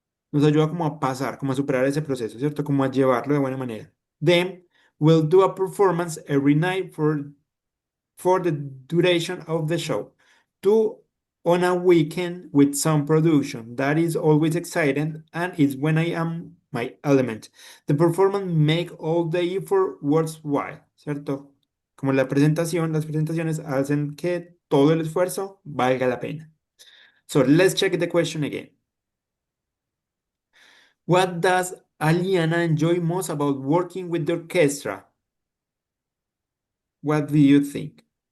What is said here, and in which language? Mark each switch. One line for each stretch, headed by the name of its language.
Spanish: Nos ayuda como a pasar, como a superar ese proceso, ¿cierto? Como a llevarlo de buena manera.
English: Then we'll do a performance every night for the duration of the show. Two on a weekend with some production. That is always exciting and is when I am my element. The performance make all the effort worthwhile, ¿cierto?
Spanish: Como las presentaciones hacen que todo el esfuerzo valga la pena.
English: So let's check the question again. What does Aliana enjoy most about working with the orchestra? What do you think?